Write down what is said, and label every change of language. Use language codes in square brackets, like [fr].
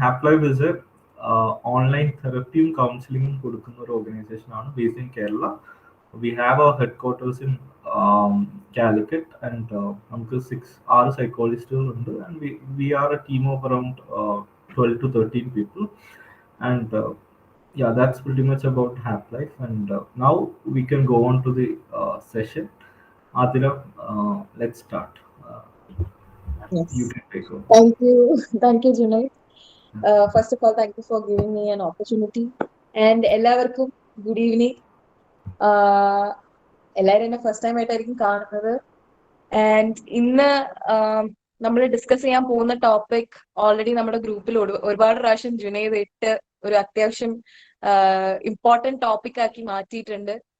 [ml] ഹാപ്ലൈഫ് is A online തെറപ്പിയും കൗൺസിലിംഗും കൊടുക്കുന്ന ഒരു organisation ആണ്, [en] Based in Kerala. We have our headquarters in Calicut and [ml] നമുക്ക് 6 സൈക്കോളജിസ്റ്റുകൾ ഉണ്ട്. [en] And we are a team of around 12 to 13 people. And yeah, that's pretty much about Happlyf. And now we can go on to the session. Athira, let's start. Yes. You can take over. Thank you, Junaid. First of all, thank you for giving me an opportunity. And [ml] എല്ലാവർക്കും [en] Good evening. [ml] എല്ലാവരും എന്നെ first time ആയിട്ടായിരിക്കും കാണുന്നത്. And ഇന്ന് നമ്മൾ discuss ചെയ്യാൻ പോകുന്ന topic already നമ്മുടെ ഗ്രൂപ്പിൽ ഒരുപാട് പ്രാവശ്യം ജുനൈദ് ഇട്ട് ഒരു അത്യാവശ്യം ഇമ്പോർട്ടന്റ് ടോപ്പിക് ആക്കി മാറ്റിയിട്ടുണ്ട്.